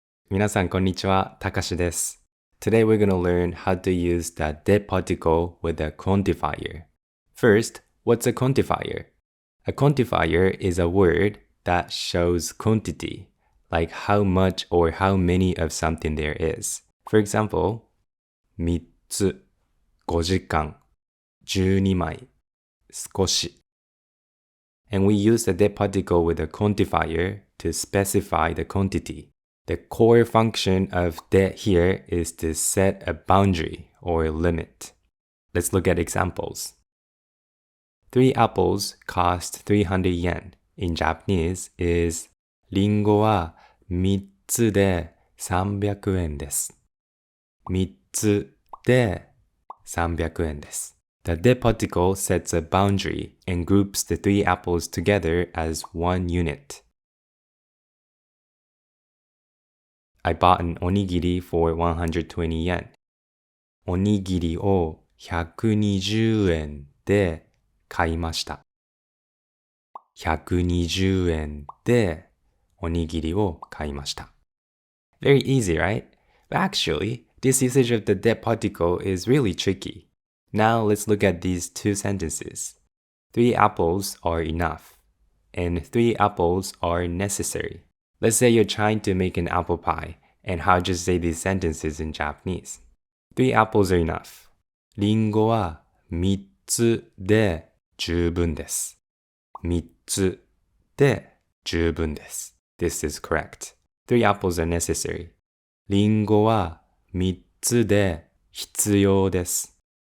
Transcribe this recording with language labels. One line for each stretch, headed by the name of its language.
Japanese: 皆さんこんにちは、たかしです。
English: Today we're going to learn how to use the de particle with a quantifier. First, what's a quantifier? A quantifier is a word that shows quantity, like how much or how many of something there is. For example,
Japanese: 3つ、5時間、12枚、少し。
English: And we use the de particle with a quantifier to specify the quantity. The core function of de here is to set a boundary or limit. Let's look at examples. 3 apples cost 300 yen. In Japanese is
Japanese: リンゴは3つで300円です。 3つで300円です。
English: The de particle sets a boundary and groups the 3 apples together as one unit. I bought an onigiri for 120 yen.
Japanese: おにぎりを120円で買いました。 120円でおにぎりを買いました。
English: Very easy, right? But actually, this usage of the de particle is really tricky. Now let's look at these two sentences. 3 apples are enough, and 3 apples are necessary. Let's say you're trying to make an apple pie, and how to say these sentences in Japanese. 3 apples are enough.
Japanese: リンゴは3つで十分です。 3つで十分です。
English: This is correct. 3 apples are necessary.
Japanese: リンゴは3つで必要です。